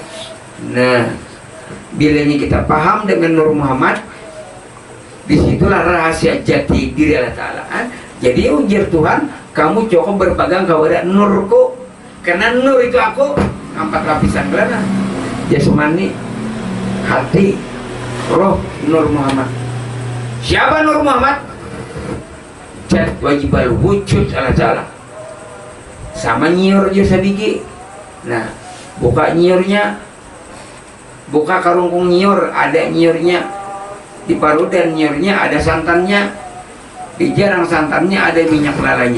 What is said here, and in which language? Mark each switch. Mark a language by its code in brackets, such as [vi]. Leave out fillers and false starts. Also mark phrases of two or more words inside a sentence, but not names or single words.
[id] Nah, bilanya kita paham dengan Nur Muhammad, disitulah rahasia jati diri Allah Ta'ala. Jadi ujar Tuhan, kamu cukup berpegang kepada nurku, karena nur itu aku 4 lapisan kelana, jasmani, hati, roh, Nur Muhammad. Siapa Nur Muhammad? Jat wajibal wujud Allah Ta'ala. [bjn] Sama nyiur jasa bigi. [id] Nah, buka nyiurnya, buka karungkung nyiur, ada nyiurnya di paru dan nyiurnya ada santannya, di jarang santannya ada minyak lalanya.